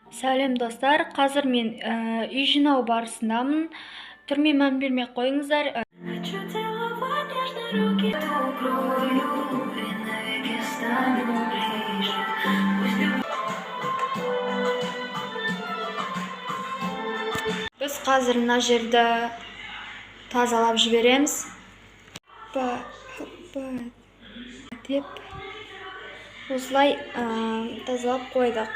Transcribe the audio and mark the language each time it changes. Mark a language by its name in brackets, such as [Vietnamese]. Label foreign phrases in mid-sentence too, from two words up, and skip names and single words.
[Kazakh] Сәлем достар, қазір мен үй жинау барысындамын. Түрме мән бермей қойыңыздар. [Russian] Хочу целовать нежно руки, укрою, и навеки станем ближе. [Kazakh] Біз қазір мына жерді тазалап жібереміз. Деп осылай тазалап қойдық.